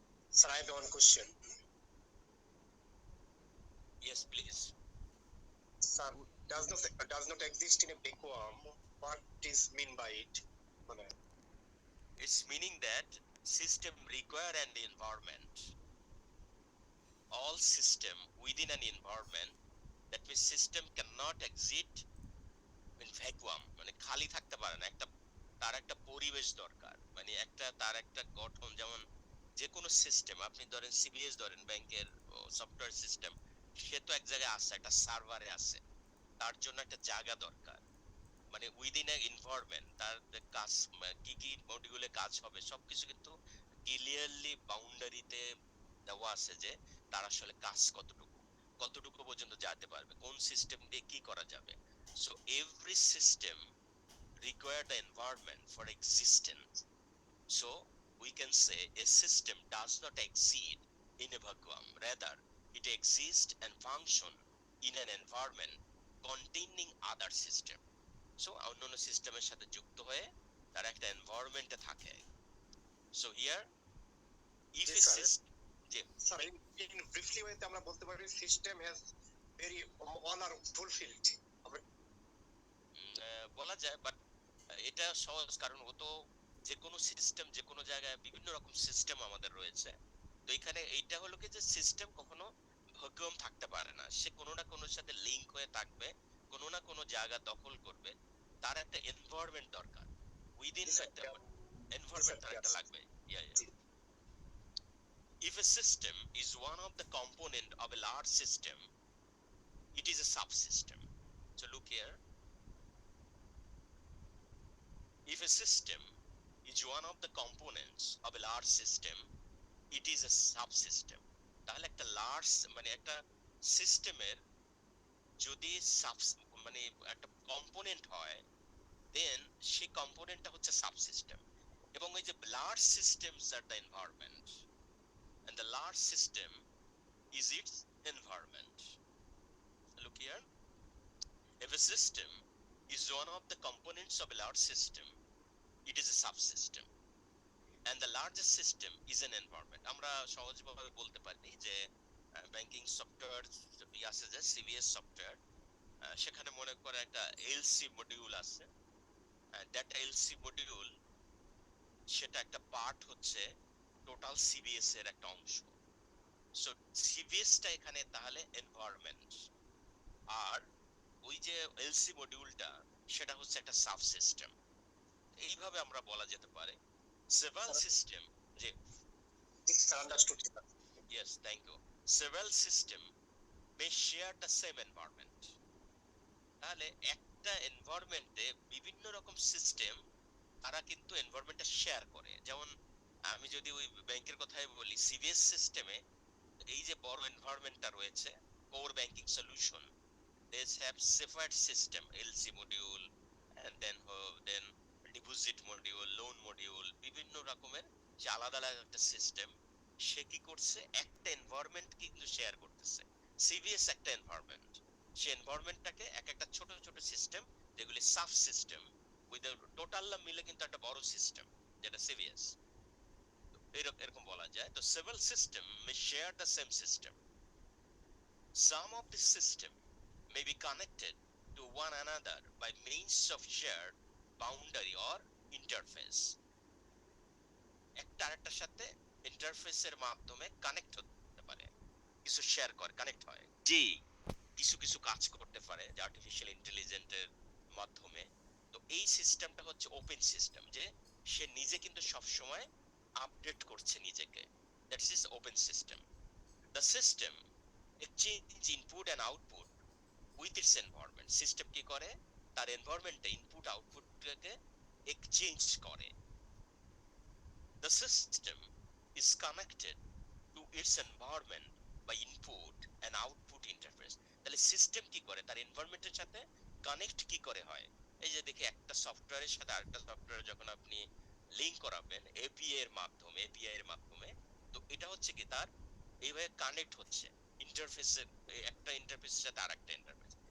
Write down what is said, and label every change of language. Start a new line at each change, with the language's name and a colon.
English: Sir, I have one question. Yes, please. Sir, does not exist in a vacuum. What is mean by it? It's meaning that system require an environment. All system within an environment, that means system cannot exist in vacuum,
Bangla: মানে খালি থাকতে পারে না, একটা তার একটা পরিবেশ দরকার, মানে একটা তার একটা গঠন, যেমন যে কোনো সিস্টেম আপনি ধরেন সিবিএস ধরেন ব্যাংকের সফটওয়্যার সিস্টেম, সে তো এক জায়গায় আছে, একটা সার্ভারে আছে, তার জন্য একটা জায়গা দরকার, মানে
English: within a environment
Bangla: তার কাজ কি কি মডিউলে কাজ হবে সবকিছু কিন্তু ক্লিয়ারলি বাউন্ডারিতে দেওয়া আছে, যে তার আসলে কাজ কতটুকু, কতটুকু পর্যন্ত যেতে পারবে, কোন সিস্টেম দিয়ে কি করা যাবে।
English: So every system require the environment for existence. So we can say a system does not exist in a vacuum, rather It exists and function in an environment containing other system.
Bangla: So অন্যান্য সিস্টেমের সাথে যুক্ত হয়ে তারা একটা এনভায়রনমেন্টে থাকে।
English: So here if
Bangla: G a sir,
English: system, যে sir in briefly ওয়েতে
Bangla: আমরা বলতে পারি
English: System has very all are fulfilled.
Bangla: বলা যায়, বাট এটা সহজ, কারণ ও তো যে কোনো সিস্টেম, যে কোনো জায়গায় বিভিন্ন রকম সিস্টেম আমাদের রয়েছে। তো এখানে এইটা হলো কি যে সিস্টেম কখনো ভ্যাকুয়াম থাকতে পারে না, সে কোনো না কোনোর সাথে লিংক হয়ে থাকবে, কোনো না কোনো জায়গা দখল করবে, তার একটা এনভায়রনমেন্ট দরকার, উইদিন জি স্যার, একটা জি স্যার, এনভায়রনমেন্ট তার একটা লাগবে। ইয়া ইয়া জি
English: If a system is one of the component of a large system, it is a subsystem. So look here. If a system is one of the components of a large system, it is a subsystem.
Bangla: তাহলে একটা large মানে একটা সিস্টেমের যদি মানে একটা component হয়, দেন সেই কম্পোনেন্টটা হচ্ছে সাবসিস্টেম। এবং ওই যে
English: Large systems are the environment, and the large system is its environment. Look here. If a system is one of the components of a large system, it is a subsystem. And the largest system is an environment.
Bangla: আমরা সহজভাবে বলতে পারি যে banking software আছে যে CBS software, সেখানে মনে করে একটা এলসি মডিউল আছে, দ্যাট এলসি মডিউল সেটা একটা পার্ট হচ্ছে টোটাল সিবিএস এর একটা অংশ। সো সিবিএসটা এখানে তাহলে এনভায়রনমেন্ট, আর ওই যে এলসি মডিউলটা সেটা হচ্ছে একটা সাবসিস্টেম। এইভাবে আমরা বলা যেতে পারে সেভারাল সিস্টেম যে জি sir, understood sir.
English: yes thank you several system may share the same environment।
Bangla: তাহলে একটা এনভায়রনমেন্টে বিভিন্ন রকম সিস্টেম তারা কিন্তু এনভায়রনমেন্টটা শেয়ার করে। যেমন আমি যদি ওই ব্যাংকের কথাই বলি, সিবিএস সিস্টেমে এই যে বড় এনভায়রনমেন্টটা রয়েছে, core banking solution,
English: they have separate system LC module, and then deposit module, loan module,
Bangla: বিভিন্ন রকমের যে আলাদা আলাদা একটা সিস্টেম, সে কি করছে একটা এনভায়রনমেন্ট কিন্তু শেয়ার করতেছে। সিবিএস একটা এনভায়রনমেন্ট, সেই এনভায়রনমেন্টটাকে এক একটা ছোট ছোট সিস্টেম, যেগুলি সাব সিস্টেম, উইথ টোটাল মিলে কিন্তু একটা বড় সিস্টেম যেটা সিবিএস, এরকম বলা যায়।
English: তো several system may share the same system. Some of the system may be connected to one another by means of shared boundary or interface.
Bangla: একটা আরেকটার সাথে ইন্টারফেসের মাধ্যমে কানেক্ট হতে পারে, কিছু শেয়ার করে কানেক্ট হয়, যে কিছু কিছু কাজ করতে পারে যে আর্টিফিশিয়াল ইন্টেলিজেন্সের মাধ্যমে। তো এই সিস্টেমটা হচ্ছে ওপেন সিস্টেম, যে সে নিজে কিন্তু সব সময় আপডেট করছে নিজেকে,
English: That's is open system. The system exchange input and output with its environment.
Bangla: System কি করে, তার এনভায়রনমেন্টে ইনপুট আউটপুটকে এক্সচেঞ্জ করে।
English: The system is connected to its environment by input and output interface।
Bangla: তাহলে সিস্টেম কি করে, তার এনভায়রনমেন্টের সাথে কানেক্ট কি করে হয়। এই যে দেখি একটা সফটওয়্যারের সাথে আরেকটা সফটওয়্যার যখন আপনি লিংক করাবেন এপিআই এর মাধ্যমে, তো এটা হচ্ছে কি তার এইভাবে কানেক্ট হচ্ছে ইন্টারফেসের, একটা ইন্টারফেসের সাথে আরেকটা ইন্টারফেস।